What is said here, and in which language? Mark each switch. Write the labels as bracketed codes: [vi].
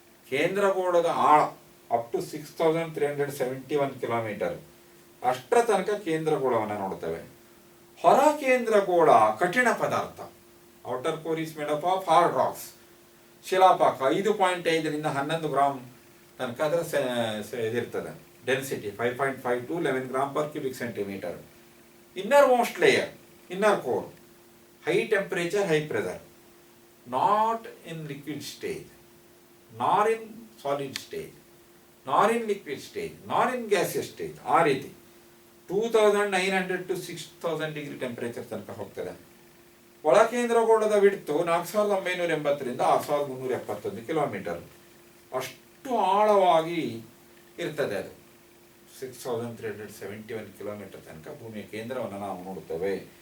[kn] ಕೇಂದ್ರಗೋಳದ ಆಳ up to 6371 kilometre, ಅಷ್ಟರ ತನಕ ಕೇಂದ್ರಗೋಳವನ್ನು ನೋಡ್ತೇವೆ. ಹೊರ ಕೇಂದ್ರಗೋಳ ಕಠಿಣ ಪದಾರ್ಥ, [en] outer core is made up of hard rocks, [kn] ಶಿಲಾಪಾಕ 5.5 ರಿಂದ 11 ಗ್ರಾಮ್ ತನಕ ಅದರ ಇದಿರ್ತದೆ density, 5.5 to 11 gram per cubic centimetre. [en] Innermost layer, inner core, high temperature, high pressure, not in liquid stage, nor in solid stage, nor in liquid stage, nor in gaseous stage. [kn] ಆ ರೀತಿ 2900 to 6000 degree temperature ತನಕ ಹೋಗ್ತದೆ. ಒಳಕೇಂದ್ರಗೋಳದ width 4980 ರಿಂದ 6371 kilometre, ಅಷ್ಟು ಆಳವಾಗಿ ಇರ್ತದೆ ಅದು. 6371 kilometre ತನಕ ಭೂಮಿಯ ಕೇಂದ್ರವನ್ನು ನಾವು ನೋಡುತ್ತೇವೆ.